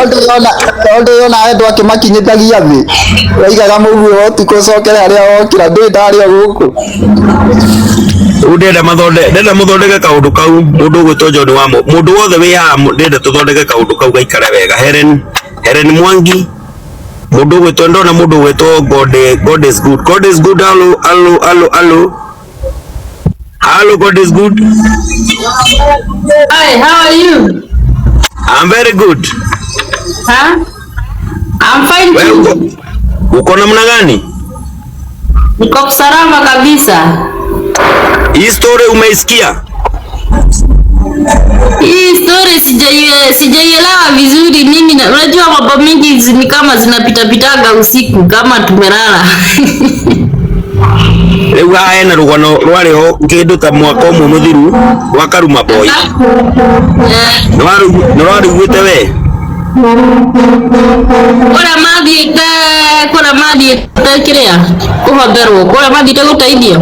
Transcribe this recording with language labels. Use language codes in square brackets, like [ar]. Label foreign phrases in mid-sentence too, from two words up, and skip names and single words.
[ki] tondũ ona andũ akĩmakinyithagia thĩ waigaga mũguo ũtukũ ũcokere harĩa wokĩra ndĩ ndarĩ gũkũ. Ndenda mũthondeke kaũndũ kau mũndũ ũgwĩtwo John wa mũndũ wothe wĩ haha ndenda tũthondeke kaũndũ kau gaikare wega. Helen Mwangi mũndũ ũgwĩtwo ndona mũndũ ũgwĩtwo [en] God is good. God is good. Hello, God is good. Hi, how are you? I'm very good. Huh? I'm fine too. [sw] Uko namna gani? Niko salama kabisa. Hii story umeisikia? Hii story sijaielewa vizuri mimi, unajua mambo mingi ni kama zinapitapitaga usiku kama tumelala. [ki] Rĩu haha hena rũgano rwarĩho kĩndũ ta mwaka ũmwe mũthiru rwa Karuma Boy. Nĩ warũiguĩte we? Kũrĩa mathiĩte kĩrĩa kũhotherwo, kũrĩa mathiĩte gũteithio.